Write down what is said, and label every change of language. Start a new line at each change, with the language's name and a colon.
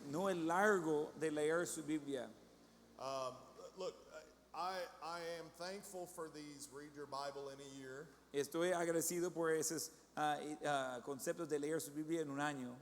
Spanish: No el largo de leer su Biblia.
English: Look, I am thankful for these read your Bible in a year,
Spanish: Estoy agradecido por esos conceptos de leer su Biblia en un año.